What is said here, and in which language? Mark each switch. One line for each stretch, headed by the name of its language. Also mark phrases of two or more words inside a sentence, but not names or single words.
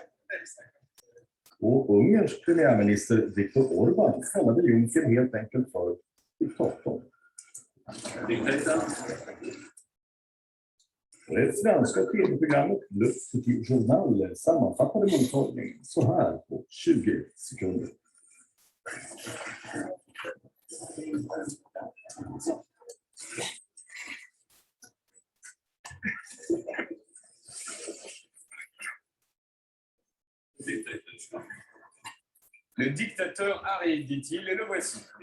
Swedish: Och Ungerns premiärminister Viktor Orbán kallade Juncker helt enkelt för diktatorn. Och det franska tv-programmet Le Petit Journal sammanfattade mottagningen så här på 20 sekunder.
French: Le dictateur arrive, dit-il, et le voici.